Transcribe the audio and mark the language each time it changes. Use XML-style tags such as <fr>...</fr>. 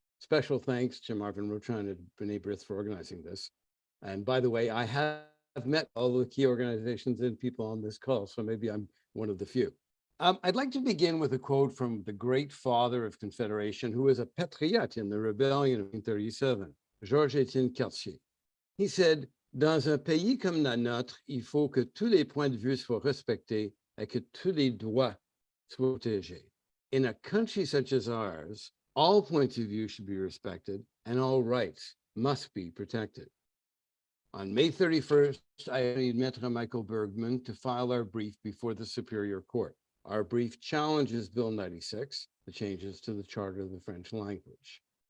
<en>Special thanks to Marvin Rotran and B'nai Brith for organizing this. And by the way, I have met all the key organizations and people on this call, so maybe I'm one of the few. I'd like to begin with a quote from the great father of Confederation, who was a patriote in the rebellion of 1937, Georges-Étienne Cartier. He said,</en> <fr>"Dans un pays comme la nôtre, il faut que tous les points de vue soient respectés et que tous les droits soient protégés.</fr> <en>In a country such as ours, all points of view should be respected and all rights must be protected." On May 31st, I accompanied Maitre Michael Bergman to file our brief before the Superior Court. Our brief challenges Bill 96, the changes to the Charter of the French language.</en>